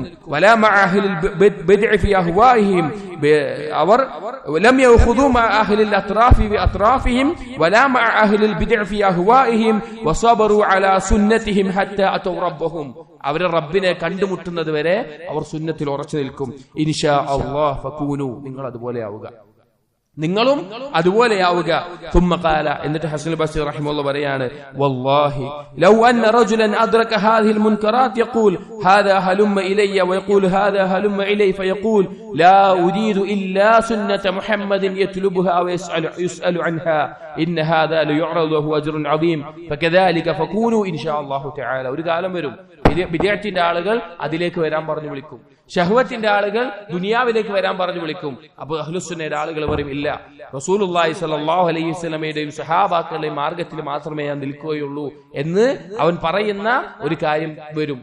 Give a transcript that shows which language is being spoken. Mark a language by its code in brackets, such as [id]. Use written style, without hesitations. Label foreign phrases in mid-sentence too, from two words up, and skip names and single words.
[ar] ولا مع أهل البدع في أهوائهم, അവർ لم يخوضوا مع أهل الأطراف بأطرافهم ولا مع أهل البدع في أهوائهم وصبروا على سنتهم حتى أتوا ربهم. [ml] അവരെ റബ്ബിനെ കണ്ടുമുട്ടുന്നത് വരെ അവർ സുന്നത്തിൽ ഉറച്ചു നിൽക്കും. [ar] إن شاء الله فكونوا, [ml] നിങ്ങൾ അതുപോലെയാവുക, നിങ്ങളും അതുപോലെയാവുക. [ar] ثم قال [ml] എന്നിട്ട് ഹസൻ ബസ്രി റഹിമഹുല്ലാഹ് പറയാണ് [ar] والله لو ان رجلا ادرك هذه المنكرات يقول هذا هلم الي ويقول هذا هلم الي فيقول لا اريد الا سنه محمد يطلبها ويسال عنها ان هذا ليعرض له اجر عظيم فكذلك فكونوا ان شاء الله تعالى. [ml] ഒരു കാലം വരും ബിദ്അത്തിന്റെ ആളുകൾ അതിലേക്ക് വരാൻ പറഞ്ഞു വിളിക്കും, ശഹവത്തിന്റെ ആളുകൾ ദുനിയാവിലേക്ക് വരാൻ പറഞ്ഞു വിളിക്കും. അപ്പോൾ അഹ്ലുസുന്നയുടെ ആളുകൾ പറയും, ഇല്ല, [ar] رسول الله صلى الله عليه [ml] വസല്ലമയുടെയും സഹാബാക്കളുടെയും മാർഗത്തിൽ മാത്രമേ ഞാൻ നിൽക്കുകയുള്ളൂ എന്ന് അവൻ പറയുന്ന ഒരു കാര്യം വരും.